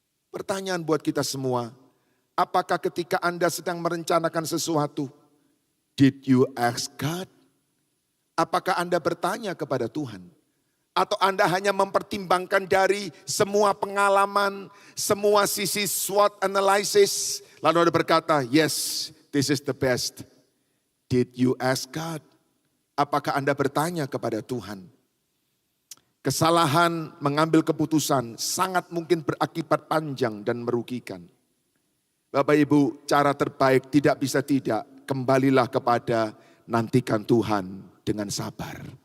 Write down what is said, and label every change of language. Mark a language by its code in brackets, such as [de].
[id] Pertanyaan buat kita semua, apakah ketika Anda sedang merencanakan sesuatu, [en] did you ask God? [id] Apakah Anda bertanya kepada Tuhan? Atau Anda hanya mempertimbangkan dari semua pengalaman, semua sisi SWOT analysis. Lalu Anda berkata, [en] yes, this is the best. Did you ask God? [id] Apakah Anda bertanya kepada Tuhan? Kesalahan mengambil keputusan sangat mungkin berakibat panjang dan merugikan. Bapak Ibu, cara terbaik tidak bisa tidak, kembalilah kepada nantikan Tuhan dengan sabar.